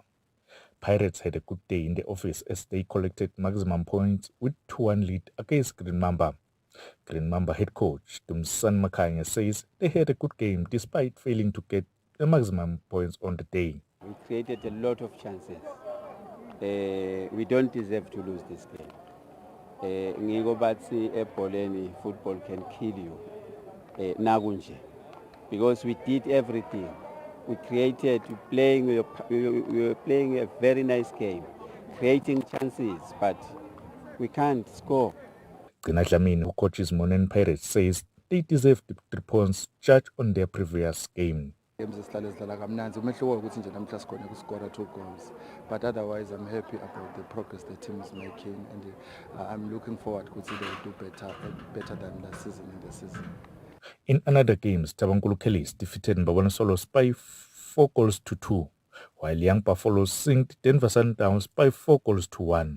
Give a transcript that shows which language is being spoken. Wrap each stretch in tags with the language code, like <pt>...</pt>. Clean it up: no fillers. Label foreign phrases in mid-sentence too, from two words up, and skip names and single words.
<en>Pirates had a good day in the office as they collected maximum points with 2-1 lead against Green Mamba. Green Mamba head coach Dumsan Makanya says they had a good game despite failing to get the maximum points on the day. We created a lot of chances. We don't deserve to lose this game.</en> <ss>Ngiko bathi ebholeni</ss> <en>football can kill you.</en> <ss>Nakunje.</ss> <en>Because we did everything. We created, we were playing a very nice game, creating chances, but we can't score. Gina Dlamini, who coaches Monene Pirates, says they deserve the 3 points judged on their previous game.</en> <ss>Games esidlala kamnandi umehluko ukuthi nje namhla sikhona ukuscora</ss> <en>2 goals, but otherwise I'm happy about the progress the team is making, and I'm looking forward to they will do better than last season in the season. In another game, Tabankulu Kellys defeated Mbabane Solos by 4-2, while Young Buffaloes sinked Denver Sundowns by 4-1.</en>